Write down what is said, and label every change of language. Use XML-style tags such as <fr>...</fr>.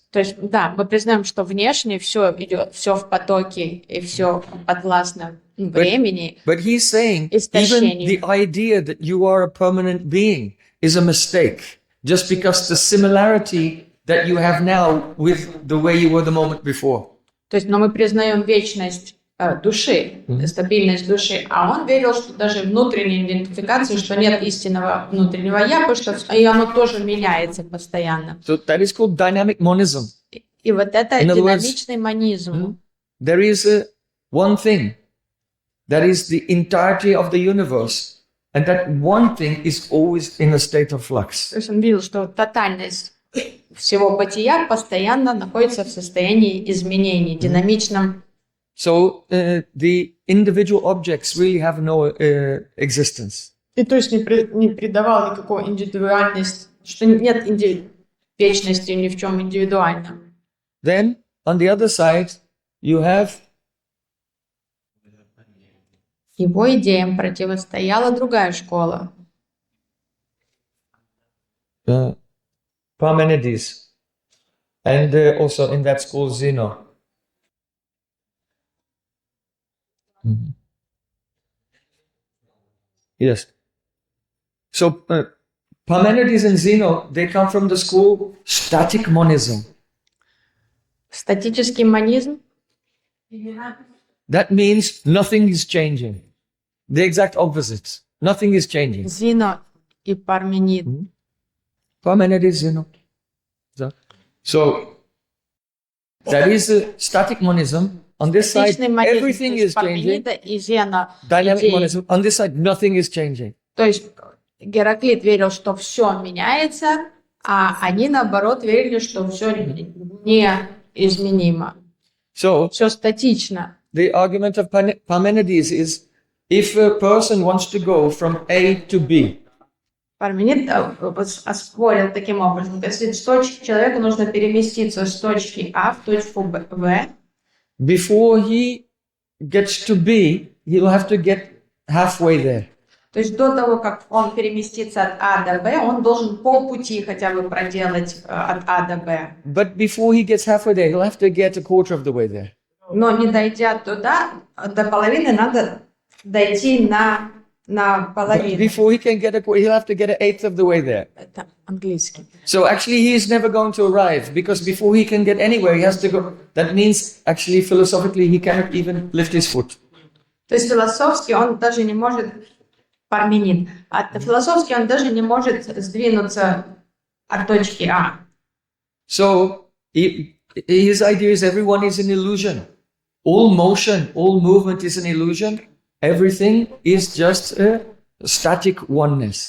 <ru>То есть, да, мы признаем, что внешне все идет, все в потоке и все подвластно времени.</ru> <en>But he's saying even the idea that you are a permanent being is a mistake, just because the similarity that you have now with the way you were the moment before.</en> <ru>То есть, но мы признаем вечность души, стабильность души, а он верил, что даже внутренней идентификации, что нет истинного внутреннего я, потому что и оно тоже меняется постоянно.</ru> <en>So that is called dynamic monism.</en> <ru>И вот это</ru> <en>In other words,</en> <ru>динамичный монизм.</ru> <en>There is one thing that is the entirety of the universe, and that one thing is always in a state of flux.</en> <ru>То есть он видел, что тотальность всего бытия постоянно находится в состоянии изменений, динамичном.</ru> <en>So the individual objects really have no existence.</en> <ru>И то есть не придавал никакой индивидуальности, что нет вечности ни в чем индивидуальном.</ru> <en>Then, on the other side, you have</en> <ru>Его идеям противостояла другая школа.</ru> <en>Parmenides, and also in that school Zeno. Yes. So Parmenides and Zeno, they come from the school static monism.</en> <ru>Статический монизм.</ru> <en>That means nothing is changing. The exact opposite. Nothing is changing.</en> <ru>Зино и Парменид.</ru> <en>Parmenides, Zeno. So that is a static monism. On this side,</en> <ru>Статичный монизм,</ru> <en>everything</en> <ru>то есть</ru> <en>is changing.</en> <ru>Парменида и Зена</ru> <en>Dynamic</en> <ru>идеи.</ru> <en>monism. On this side, nothing is changing.</en> <ru>То есть Гераклит верил, что все меняется, а они, наоборот, верили, что все неизменимо.</ru> <en>So</en> <ru>Все статично.</ru> <en>the argument of Parmenides is, if a person wants to go from A to B,</en> <ru>Парменид оспорил таким образом, если человеку нужно переместиться с точки А в точку В,</ru> <en>before he gets to B, he'll have to get halfway there.</en> <ru>то есть до того, как он переместится от А до Б, он должен полпути хотя бы проделать от А до Б.</ru> <en>But before he gets halfway there, he'll have to get a quarter of the way there.</en> <ru>Но не дойдя туда, до половины надо дойти на</ru> <en>But</en> <ru>половину.</ru> <en>before he can get a quarter, he'll have to get an eighth of the way there.</en> <ru>Это английский.</ru> <en>So actually, he is never going to arrive, because before he can get anywhere, he has to go. That means actually, philosophically, he cannot even lift his foot.</en> <ru>То есть философски он даже не может, Парменид, философски он даже не может сдвинуться от точки А.</ru> <en>So his idea is everyone is an illusion. All motion, all movement is an illusion. Everything is just a static oneness.</en>